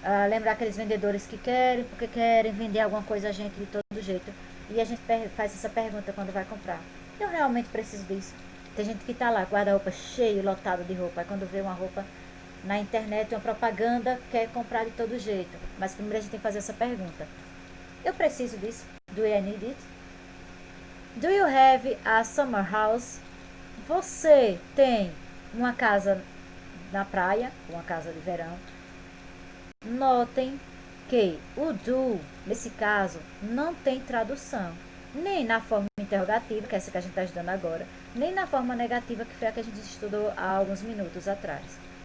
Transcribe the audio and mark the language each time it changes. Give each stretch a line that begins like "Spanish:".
Portuguese: Lembrar aqueles vendedores que querem, porque querem vender alguma coisa a gente de todo jeito. E a gente faz essa pergunta quando vai comprar. Eu realmente preciso disso. Tem gente que tá lá, guarda-roupa cheio, lotado de roupa. Aí quando vê uma roupa na internet, uma propaganda, quer comprar de todo jeito. Mas primeiro a gente tem que fazer essa pergunta. Eu preciso disso.
English: Do I need it? Do you have a summer house?
Portuguese: Você tem uma casa na praia, uma casa de verão. Notem que o do, nesse caso, não tem tradução. Nem na forma interrogativa, que é essa que a gente está estudando agora, nem na forma negativa, que foi a que a gente estudou há alguns minutos atrás.